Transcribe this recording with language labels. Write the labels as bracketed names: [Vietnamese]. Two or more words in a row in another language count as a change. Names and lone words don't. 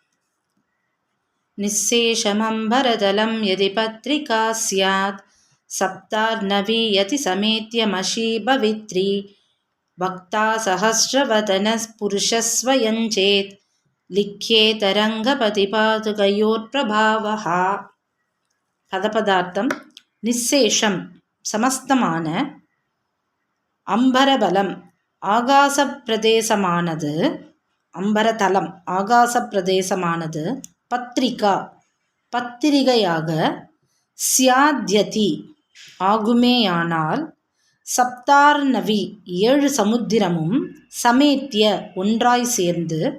[Sanskrit] निःशेषमम्बरदलं यदि पत्रिका स्यात् सप्तार्णवीयति समेत्य भवित्री वक्ता सहस्रवदनः पुरुषः स्वयं चेत् लिख्येतरङ्गपतिपादुकयोर्प्रभावः. [Tamil] பதபதார்த்தம் நிசேஷம் சமஸ்தமான, அம்பரபலம் ஆகாச பிரதேசமானது, அம்பரதலம் ஆகாச பிரதேசமானது, பத்ரிகா பத்திரிகையாக, சியாத்யதி ஆகுமேயானால், சப்தார்ணவி 7 சமுத்திரமும், சமேத்திய ஒன்றாய் சேர்ந்து,